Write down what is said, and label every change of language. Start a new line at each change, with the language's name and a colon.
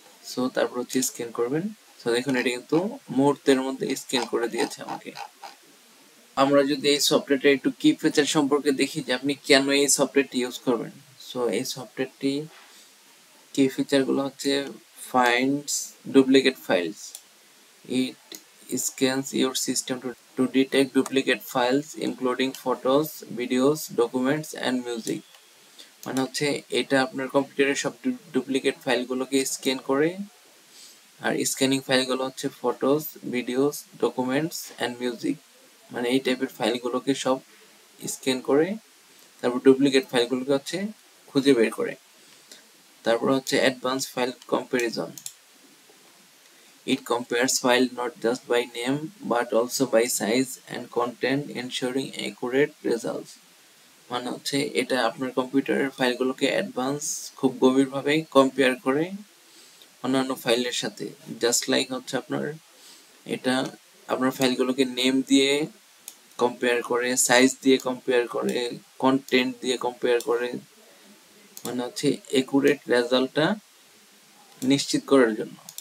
Bangla: So তারপর হচ্ছে scan করবেন। সো দেখুন এটা কিন্তু মুহূর্তের মধ্যে স্ক্যান করে দিয়েছে আমাকে। আমরা যদি এই সফটওয়্যারটা একটু কি ফিচার সম্পর্কে দেখি যে আপনি কেন এই সফটওয়্যারটি ইউজ করবেন। সো এই সফটওয়্যারটি কি ফিচার গুলো হচ্ছে
English: finds duplicate files. It scans your system to detect duplicate files including photos, videos, documents and music.
Bangla: মানে হচ্ছে এটা আপনার কম্পিউটারের সব ডুপ্লিকেট ফাইলগুলোকে স্ক্যান করে, আর স্ক্যানিং ফাইলগুলো হচ্ছে photos, videos, documents and music. মানে এই টাইপের ফাইলগুলোকে সব স্ক্যান করে তারপর ডুপ্লিকেট ফাইলগুলোকে হচ্ছে খুঁজে বের করে। তারপর হচ্ছে advance file comparison.
English: It compares files not just by name but also by size and content, ensuring accurate results.
Bangla: মানে হচ্ছে এটা আপনার কম্পিউটারের ফাইলগুলোকে অ্যাডভান্স খুব গভীরভাবে কম্পেয়ার করে অন্যান্য ফাইলের সাথে। জাস্ট লাইক হচ্ছে এটা আপনার ফাইলগুলোকে নেম দিয়ে কম্পেয়ার করে, সাইজ দিয়ে কম্পেয়ার করে, কন্টেন্ট দিয়ে কম্পেয়ার করে, মানে হচ্ছে একুরেট রেজাল্টটা নিশ্চিত করার জন্য।